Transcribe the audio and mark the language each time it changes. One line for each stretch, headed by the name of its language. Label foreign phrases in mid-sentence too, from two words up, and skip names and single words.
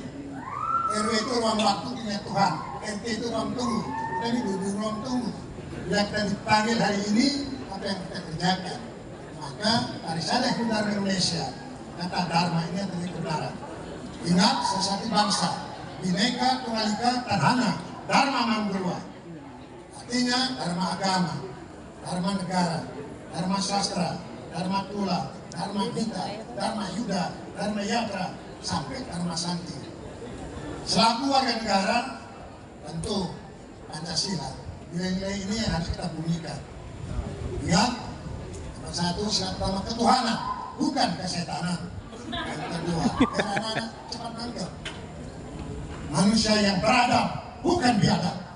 Indonesian: RW itu ruang waktu punya Tuhan, RT itu ruang tunggu, kita ini duduk ruang tunggu. Bila kita dipanggil hari ini, apa yang kita kerjakan? Maka Parisada Hindu Dharma Indonesia, kata Dharma ini yang terjadi kebenaran. Ingat sesati bangsa,
Kawi: Bhinneka Tunggal Ika Tadhana, Dharma Manggulwa.
Indonesian: Artinya Dharma agama, Dharma negara, Dharma sastra, Dharma tula, Dharma Gita, Dharma Yuda, Dharma Yatra, sampai Dharma Santi. Selaku warga negara, tentu Pancasila, nilai-nilai ini yang harus kita bunyikan. Ingat, nomor satu, sila pertama ketuhanan, bukan kesetanan. Yang kedua, biar anak-anak cepat nangkep. Manusia yang beradab, bukan biadab.